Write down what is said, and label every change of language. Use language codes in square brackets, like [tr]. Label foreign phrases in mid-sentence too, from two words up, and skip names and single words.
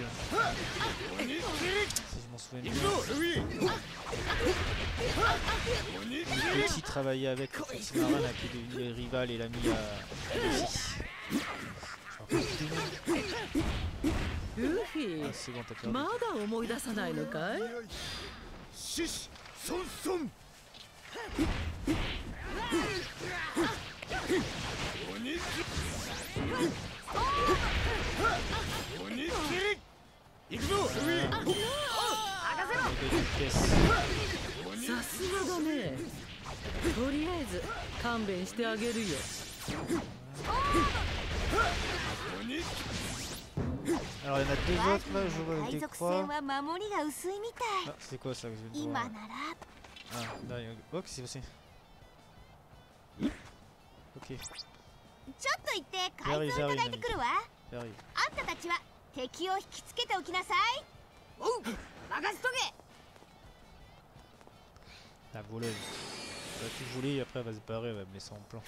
[fr] Si je m'en souviens bien. Elle aussi travaillait avec Marin là, qui est devenu rival et l'ami à Luffy. Luffy, Ah, c'est bon, t'as perdu. [ja] まだ思い出さないのかい？獅子孫孫鬼切り行くぞルフィさすがだね。とりあえず勘弁してあげるよ。 [fr] Alors il y en a deux autres là, je vois avec des 海賊 croix. [ja] 船は守りが薄いみたい。 [fr] Ah, c'est quoi ça que je viens de 今 voir な là? ら Ah, là, il y a... Oh, qu'est-ce qui s'est passé? Ok, [ja] ちょっと行って改造いただいてくるわ。 [fr] j'arrive. [ja] あんたたちは敵を引きつけておきなさい。おう、任せとけ。 [fr] La voleuse. Elle va tout voler et après elle va se barrer, elle va me laisser en plan.